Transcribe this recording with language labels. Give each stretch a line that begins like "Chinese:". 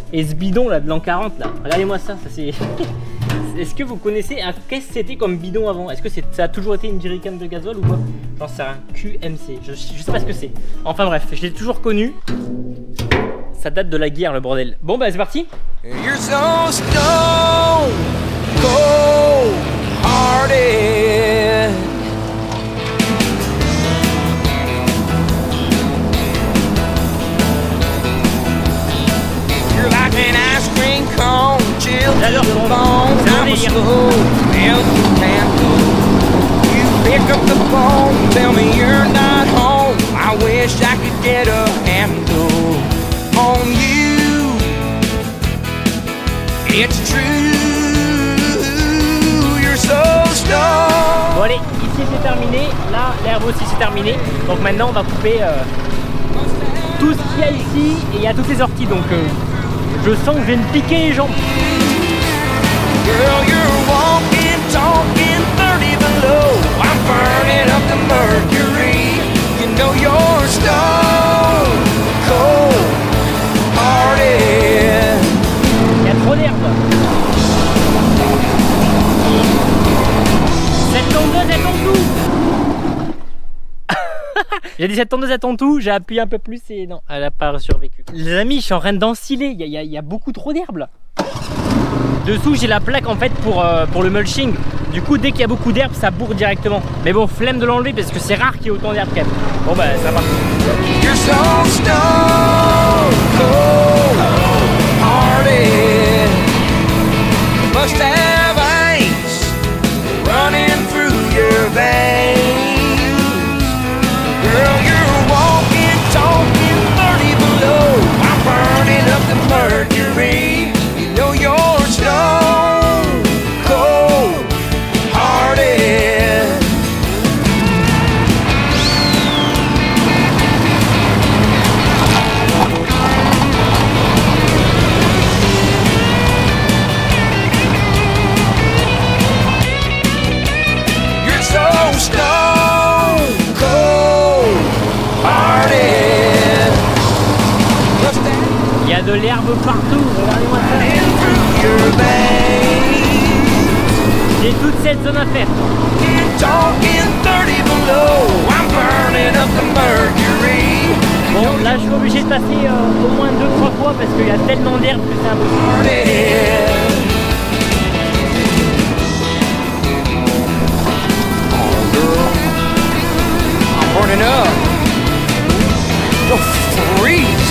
French: Et ce bidon là de l'an 40 là, regardez-moi ça c'est... Est-ce que vous connaissez qu'est-ce que c'était comme bidon avant? Est-ce que ça a toujours été une jerrycan de gasoil ou quoi? J'en sais rien, QMC, je sais pas ce que c'est. Enfin bref, je l'ai toujours connu. Ça date de la guerre le bordel. Bon bah c'est parti.
English: You're so stone cold hearted. You're like an ice cream cone, chill to the bone. I'm a slow melting mango. You pick up the phone, tell me you're not home. I wish I could get a handle on you. It's true, you're so stoned.
French: Bon allez, ici c'est terminé, là l'herbe aussi c'est terminé. Donc maintenant on va couper tout ce qu'il y a ici et il y a toutes les orties donc Je sens que je vais me piquer les jambes.
English: Girl, you're walking, talking 30 below. I'm burning up the mercury. You know you're stone cold hearted.
French: Il y a trop d'herbe. Cette tondeuse elle tombe tout. J'ai dit cette tondeuse elle tombe tout, j'ai appuyé un peu plus et non, elle a pas survécu. Les amis, je suis en train d'ensiler, il y a beaucoup trop d'herbe là. Dessous j'ai la plaque en fait pour le mulching. Du coup dès qu'il y a beaucoup d'herbe ça bourre directement. Mais bon, flemme de l'enlever parce que c'est rare qu'il y ait autant d'herbe quand même. Bon bah ça va.
English: You're so stone cold hearted. Must have ice running through your veins. Girl, you're walking, talking 30 below. I'm burning up the mercury. You know you're stone cold hearted. You're so stone cold hearted.
French: Il y a de l'herbe partout, regardez-moi ça.
English: Running through your veins.
French: J'ai toute cette zone à faire.
English: Talking 30 below. I'm burning up the mercury.
French: Bon là je suis obligé de passer au moins 2-3 fois parce qu'il y a tellement d'herbe que c'est impossible.
English: Hearted. Oh girl, I'm burning up. Don't freeze.